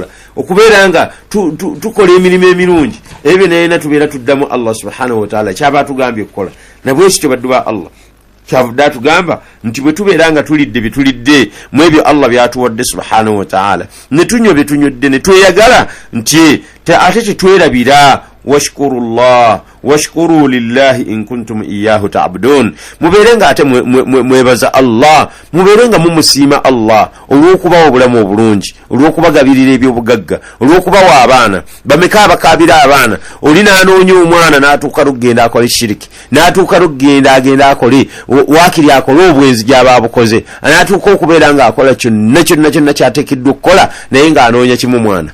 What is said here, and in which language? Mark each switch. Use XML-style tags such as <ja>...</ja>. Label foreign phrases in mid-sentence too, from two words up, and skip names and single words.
<lg>Okubeera nga tukola emirimu emirungi, ebyo byonna tubeera tuddamu Allah</lg> <ar>سبحانه وتعالى</ar> <lg>kyaba tugambye okukola. Nabwe kityo baddu ba Allah, kyavudde atugamba nti bwe tubeera nga tulidde bye tulidde mu ebyo Allah byatuwadde</lg> <ar>سبحانه و</ar> <lg>ta'ala ne tunywa bye tunywedde ne tweyagala nti ate tetwerabira</lg> <ar>واشكروا الله واشكروا لله إن كنتم إياه تعبدون</ar> <lg>muberenga ate mwebaza Allah muberenga mumusiima Allah olwokubawa obulamu obulungi olwokubagabirira ebyobugagga olwokubawa abaana bameka abakabira abaana oli nanoonya omwana n'atuuka lugenda akole shiriki n'atuuka lugenda agenda akole wakiri akole obwenzi gy'ababukoze n'atuuka okubeera nga akola kyonna kyateekeddwa okukola naye ng'anoonya kimu mwana</lg>